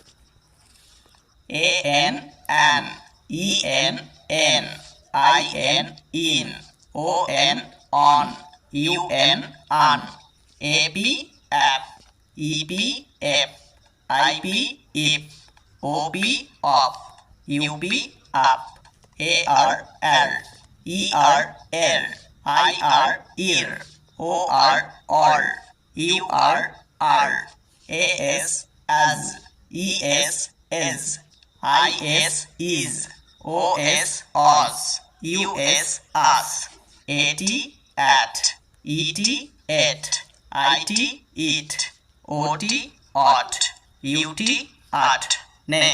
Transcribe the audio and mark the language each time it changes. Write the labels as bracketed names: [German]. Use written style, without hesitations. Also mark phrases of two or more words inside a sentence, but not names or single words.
[English] AN an, EN n, IN in, ON on, UN on, AP app, EP ep, IP ip, OP op, UP up, AR er, ER er, IR ear, OR or, UR are, AS as, ES is, IS is, OS os, US us, AT at, ET et, IT it, OT ought, UT at।